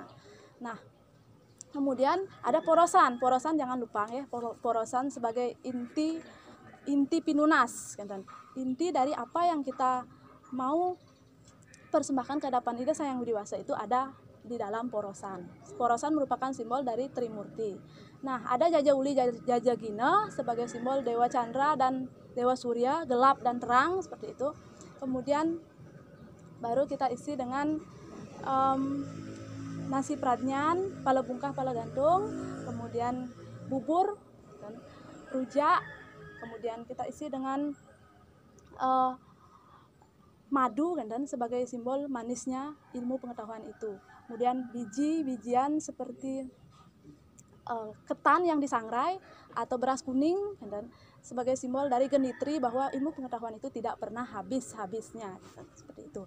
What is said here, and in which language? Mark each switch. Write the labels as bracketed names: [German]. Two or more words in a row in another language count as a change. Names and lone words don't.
[Indonesian] Nah, kemudian ada porosan jangan lupa ya, porosan sebagai inti pinunas, inti dari apa yang kita mau persembahkan ke hadapan Ida Sang Hyang Widiwasa itu ada di dalam porosan. Porosan merupakan simbol dari Trimurti. Nah, ada Jajauli Jajagina sebagai simbol Dewa Chandra dan Dewa Surya, gelap dan terang seperti itu. Kemudian baru kita isi dengan nasi pradnyan, pala bungkah, pala gantung, kemudian bubur dan rujak. Kemudian kita isi dengan madu dan sebagai simbol manisnya ilmu pengetahuan itu. Kemudian bijian seperti ketan yang disangrai atau beras kuning dan sebagai simbol dari genitri bahwa ilmu pengetahuan itu tidak pernah habis-habisnya seperti itu.